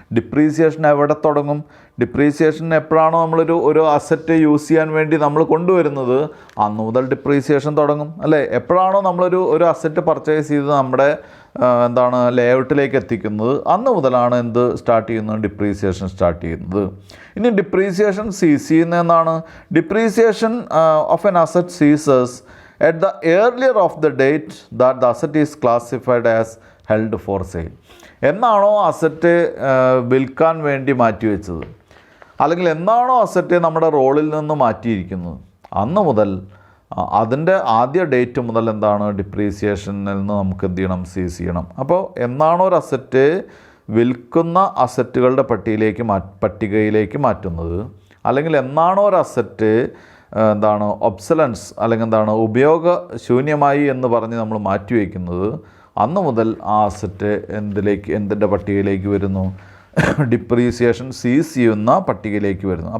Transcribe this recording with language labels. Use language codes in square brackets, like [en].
[ml] Depreciation എവിടെ തുടങ്ങും? Depreciation എപ്പോഴാണോ ഒരു അസറ്റ് യൂസ് ചെയ്യാൻ വേണ്ടി നമ്മൾ കൊണ്ടുവരുന്നത് അന്ന് മുതൽ ഡിപ്രീസിയേഷൻ തുടങ്ങും അല്ലേ? എപ്പോഴാണോ ഒരു അസറ്റ് പർച്ചേസ് ചെയ്ത് നമ്മുടെ ലേഔട്ടിലേക്ക് എത്തിക്കുന്നത് അന്ന് മുതലാണ് എന്ത് സ്റ്റാർട്ട് ചെയ്യുന്നത്, ഡിപ്രീസിയേഷൻ സ്റ്റാർട്ട് ചെയ്യുന്നത്. ഇനി ഡിപ്രീസിയേഷൻ സീസ് ചെയ്യുന്നതെന്നാണ്. [en] Depreciation of an asset ceases at the earlier of the date that the asset is classified as held for sale. [ml] എന്നാണോ അസറ്റ് വിൽക്കാൻ വേണ്ടി മാറ്റിവെച്ചത് അല്ലെങ്കിൽ എന്നാണോ അസറ്റ് നമ്മുടെ റോളിൽ നിന്ന് മാറ്റിയിരിക്കുന്നത് അന്ന് മുതൽ അതിൻ്റെ ആദ്യ ഡേറ്റ് മുതൽ എന്താണ്, ഡിപ്രീസിയേഷനിൽ നിന്ന് നമുക്ക് എന്ത് ചെയ്യണം, സീസ് ചെയ്യണം. അപ്പോൾ എന്നാണോ ഒരു അസറ്റ് വിൽക്കുന്ന അസറ്റുകളുടെ പട്ടികയിലേക്ക് മാറ്റുന്നത് അല്ലെങ്കിൽ എന്നാണോ ഒരു അസറ്റ് ഒബ്സലൻസ് അല്ലെങ്കിൽ ഉപയോഗശൂന്യമായി എന്ന് പറഞ്ഞ് നമ്മൾ മാറ്റിവെക്കുന്നത് അന്ന് മുതൽ ആ അസറ്റ് എന്തിൻ്റെ പട്ടികയിലേക്ക് വരുന്നു, ഡിപ്രീസിയേഷൻ സീസ് ചെയ്യുന്ന പട്ടികയിലേക്ക് വരുന്നു.